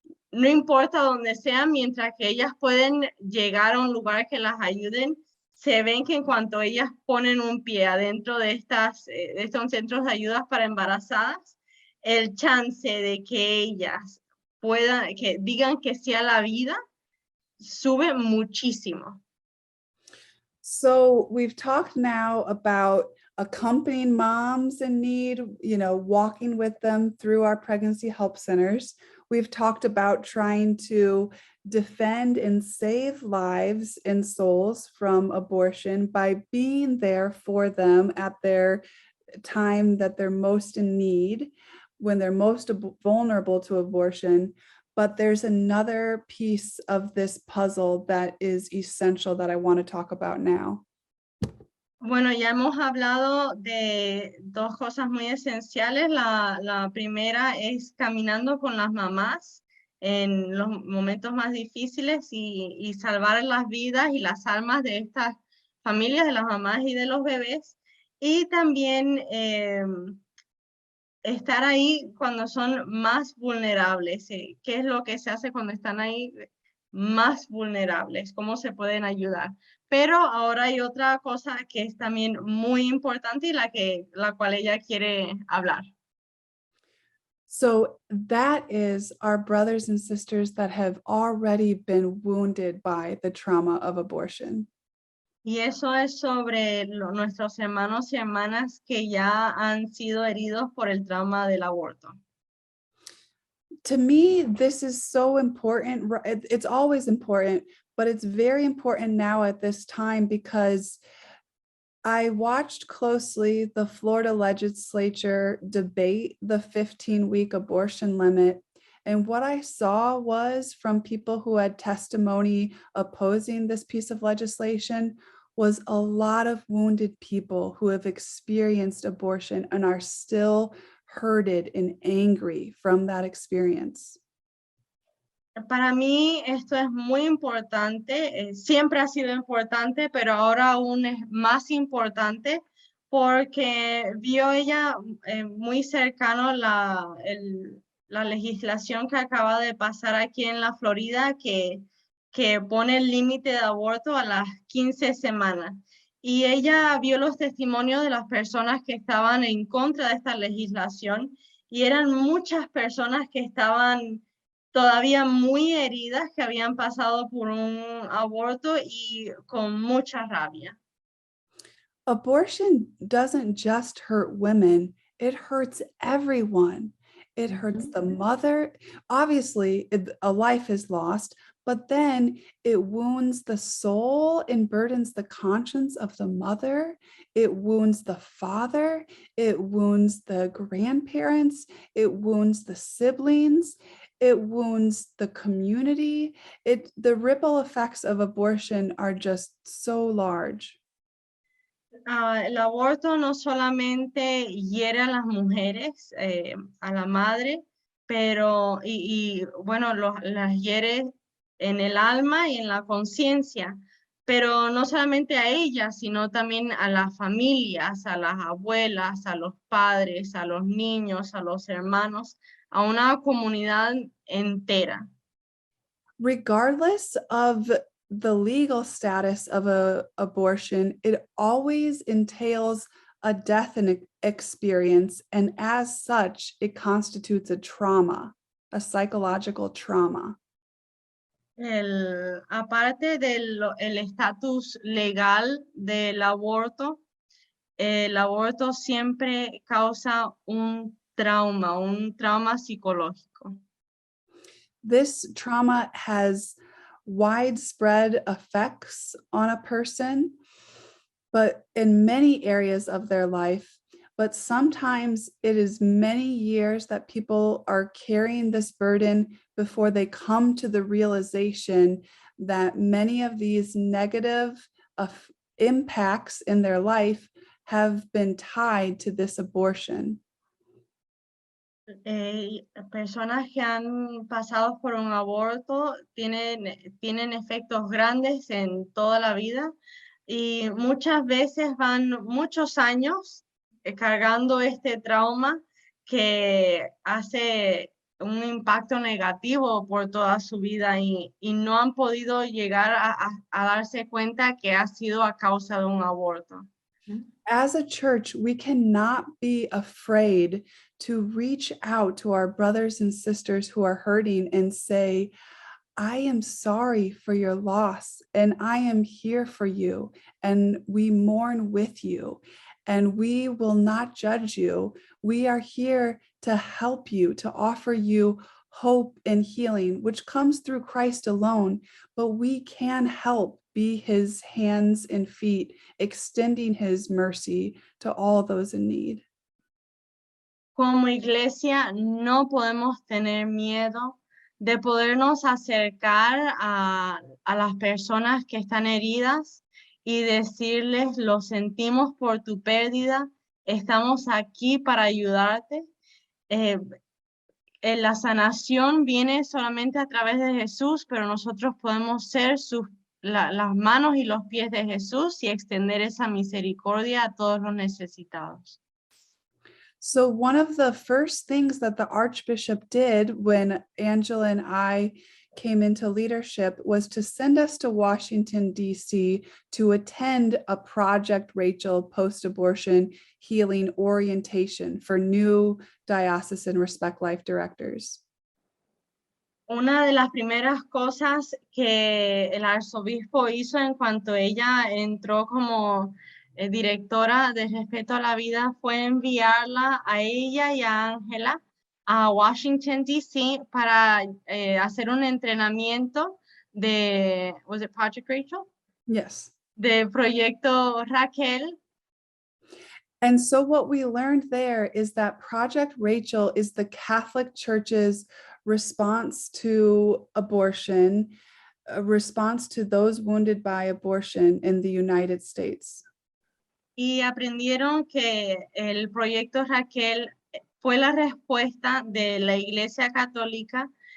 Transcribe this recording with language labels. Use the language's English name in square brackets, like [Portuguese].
[Spanish] no importa dónde sean, mientras que ellas pueden llegar a un lugar que las ayuden, se ven que en cuanto ellas ponen un pie adentro de estos centros de ayudas para embarazadas, el chance de que ellas puedan, que digan que sí a la vida, sube muchísimo. [English] So we've talked now about accompanying moms in need, walking with them through our pregnancy help centers. We've talked about trying to defend and save lives and souls from abortion by being there for them at their time that they're most in need, when they're most vulnerable to abortion. But there's another piece of this puzzle that is essential that I want to talk about now. [Spanish] Bueno, ya hemos hablado de dos cosas muy esenciales. La primera es caminando con las mamás en los momentos más difíciles y salvar las vidas y las almas de estas familias, de las mamás y de los bebés. Y también estar ahí cuando son más vulnerables. ¿Qué es lo que se hace cuando están ahí más vulnerables? ¿Cómo se pueden ayudar? Pero ahora hay otra cosa que es también muy importante y la cual ella quiere hablar. [English] So that is our brothers and sisters that have already been wounded by the trauma of abortion. [Spanish] Y eso es sobre nuestros hermanos y hermanas que ya han sido heridos por el trauma del aborto. [English] To me, this is so important. It's always important, but it's very important now at this time because I watched closely the Florida legislature debate the 15-week abortion limit. And what I saw was from people who had testimony opposing this piece of legislation was a lot of wounded people who have experienced abortion and are still hurted and angry from that experience. [Spanish] Para mí esto es muy importante, siempre ha sido importante, pero ahora aún es más importante porque vio ella muy cercano la legislación que acaba de pasar aquí en la Florida que pone el límite de aborto a las 15 semanas. Y ella vio los testimonios de las personas que estaban en contra de esta legislación y eran muchas personas que estaban todavía muy heridas, que habían pasado por un aborto y con mucha rabia. [English] Abortion doesn't just hurt women, it hurts everyone. It hurts the mother. Obviously, a life is lost, but then it wounds the soul and burdens the conscience of the mother. It wounds the father. It wounds the grandparents. It wounds the siblings. It wounds the community. The ripple effects of abortion are just so large. [Spanish] El aborto no solamente hiere a las mujeres, a la madre, pero, bueno, las hiere en el alma y en la conciencia, pero no solamente a ellas, sino también a las familias, a las abuelas, a los padres, a los niños, a los hermanos, a una comunidad entera. [English] Regardless of the legal status of an abortion, it always entails a death experience, and as such, it constitutes a trauma, a psychological trauma. [Spanish] Aparte del estatus legal del aborto, el aborto siempre causa un trauma psicológico. [English] This trauma has widespread effects on a person. but in many areas of their life. But sometimes it is many years that people are carrying this burden before they come to the realization that many of these negative impacts in their life have been tied to this abortion. [Spanish] Personas que han pasado por un aborto tienen efectos grandes en toda la vida y muchas veces van muchos años cargando este trauma que hace un impacto negativo por toda su vida y no han podido llegar a darse cuenta que ha sido a causa de un aborto. [English] As a church, we cannot be afraid to reach out to our brothers and sisters who are hurting and say, I am sorry for your loss, and I am here for you, and we mourn with you, and we will not judge you. We are here to help you, to offer you hope and healing, which comes through Christ alone, but we can help be his hands and feet, extending his mercy to all those in need. [Spanish] Como iglesia no podemos tener miedo de podernos acercar a las personas que están heridas y decirles, lo sentimos por tu pérdida, estamos aquí para ayudarte. La sanación viene solamente a través de Jesús, pero nosotros podemos ser las manos y los pies de Jesús y extender esa misericordia a todos los necesitados. [English] So one of the first things that the Archbishop did when Angela and I came into leadership was to send us to Washington, D.C. to attend a Project Rachel post-abortion healing orientation for new diocesan Respect Life directors. [Spanish] Una de las primeras cosas que el arzobispo hizo en cuanto ella entró como directora de Respeto a la Vida fue enviarla a ella y a Ángela a Washington, D.C. para hacer un entrenamiento de, [English] was it Project Rachel? Yes. [Spanish] De Proyecto Raquel. [English] And so what we learned there is that Project Rachel is the Catholic Church's response to abortion, a response to those wounded by abortion in the United States. [Spanish] Y aprendieron que el Proyecto Raquel fue la respuesta de la Iglesia Católica.